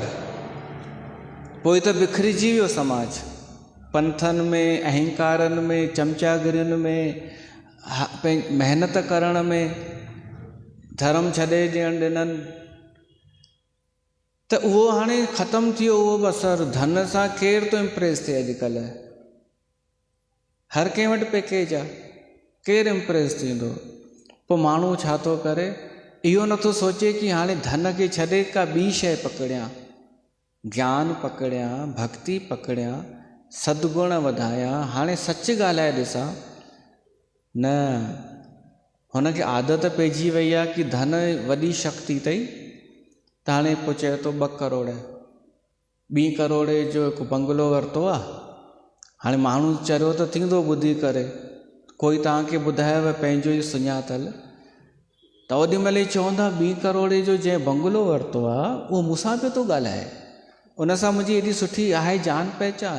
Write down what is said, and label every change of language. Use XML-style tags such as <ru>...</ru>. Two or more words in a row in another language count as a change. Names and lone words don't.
<sd>पोइ त बिखरिजी वियो समाज, पंथनि में, अहंकारनि में, चमचागिरियुनि में, महिनत करण में, धर्म छॾे ॾियणु ॾिननि, त उहो हाणे ख़तमु थी वियो उहो बसर। धन सां केरु थो इम्प्रेस थिए अॼुकल्ह? हर कंहिं वटि पैकेज आहे, केरु इम्प्रेस थींदो? पोइ माण्हू छा थो करे? इहो नथो सोचे कि हाणे धन खे छॾे का ॿी शइ पकड़ियां, ज्ञान पकड़ियां, भक्ति पकड़ियां, सद्गुण वधायां, हाणे सच ॻाल्हाए ॾिसां। न, हुनखे आदत पइजी वई आहे कि धन वॾी शक्ति अथई, त हाणे पोइ चए थो 2 करोड़, 2 करोड़ जो हिकु बंगलो वरितो आहे। हाणे माण्हू चरियो त थींदो ॿुधी करे, कोई तव्हांखे ॿुधायव पंहिंजो ई सुञातल, त ओॾी महिल ई चवंदा 2 करोड़ जो जंहिं बंगलो वरितो आहे उहो मूंसां पियो थो ॻाल्हाए, उन सां मुंहिंजी एॾी सुठी आहे जान पहचान।</sd>